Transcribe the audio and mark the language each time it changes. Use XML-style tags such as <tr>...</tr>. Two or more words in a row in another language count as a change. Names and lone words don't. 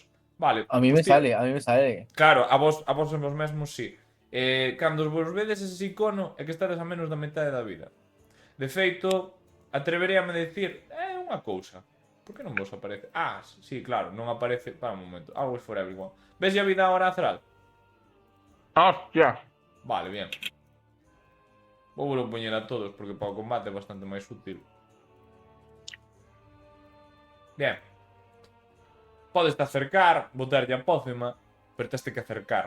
<gl>Vale.</gl> <es>A mí me hostia, sale, a mí me sale.</es> <gl>Claro, a vos mesmos sí. Cando vos vedes ese icono é que estades a menos da metade da vida. De feito, atreveríame a decir, unha cousa. Por que non vos aparece? Ah, sí, claro, non aparece. Para un momento.</gl> <en>Always for everyone.</en> <gl>Ves a vida ahora a Thrall? ¡Hostia!</gl> <es>Vale, bien.</es> <gl>Vou volo poñer a todos porque para o combate é bastante máis útil.</gl> <es>Bien.</es> <gl>Podes te acercar, botarlle a pócima, pero teste que acercar.</gl>